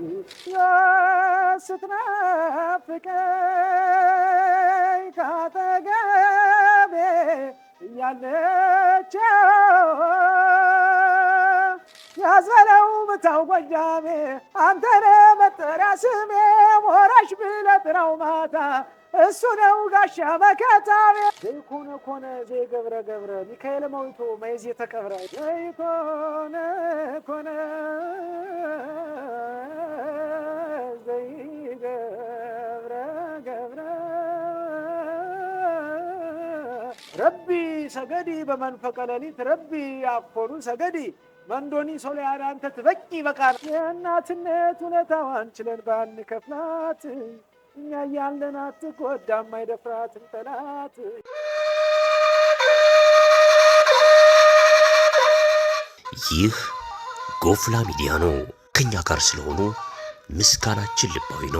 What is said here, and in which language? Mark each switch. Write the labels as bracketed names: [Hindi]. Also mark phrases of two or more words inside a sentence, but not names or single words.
[Amharic] ስትናፍቀኝ ካጠገቤ እያለችው ያዘለው ብታው ጎጃሜ አንተነ መጠሪያ ስሜ ሞራሽ ብለህ ጥራው ማታ እሱ ነው ጋሻ መከታቤ [Geez] ዘይኮነ ኮነ ዘይገብረ ገብረ ሚካኤል መዊቶ መይዝ የተቀብረ ዘይኮነ ኮነ ዘይገብረ ገብረ ረቢ ሰገዲ በመንፈቀ ሌሊት ረቢ አኮኑ ሰገዲ መንዶኒ ሶሊያና አንተ ትበቂ በቃል [Amharic] የእናትነት እውነታዋን ችለን ባንከፍላት እኛ እያለን አትጎዳም አይደፍራትም ጠላት። ይህ ጎፍላ ሚዲያ ነው። ከኛ ጋር ስለሆኑ ምስጋናችን ልባዊ ነው።